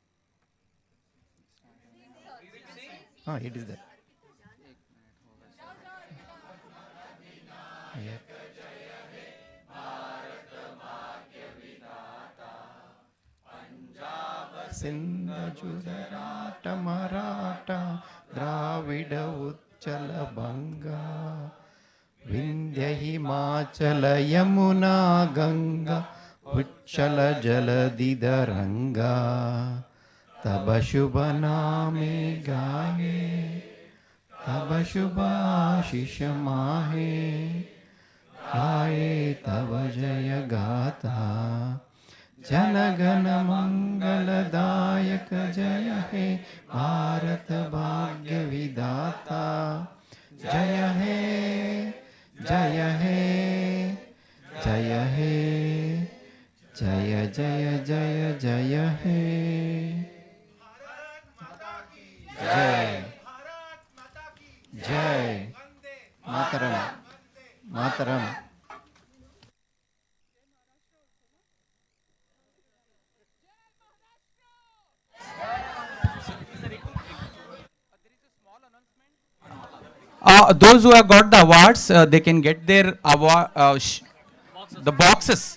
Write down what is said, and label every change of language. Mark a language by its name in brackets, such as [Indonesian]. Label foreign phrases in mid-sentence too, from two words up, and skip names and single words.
[English] Ah, it is there. Yeah. [Bangla] সিন্ধ জুরাট মারাঠা দ্রাবিড় উচ্চল বঙ্গ বিন্ধ্য হিমাচল যমুনা গঙ্গা উচ্চল জলধিধরঙ্গা তব শুভ নামে গায়ে তব শুভ আশীষ মাহে গায়ে তব জয় গাথা জনগণ মঙ্গলদায়ক জয় হে ভারত ভাগ্য বিধাতা জয় হে জয় হে জয় হে জয় জয় জয় জয় হে জয় জয় [Sanskrit] मातरम मातरम [English] Those who have got the awards, they can get their award, the boxes.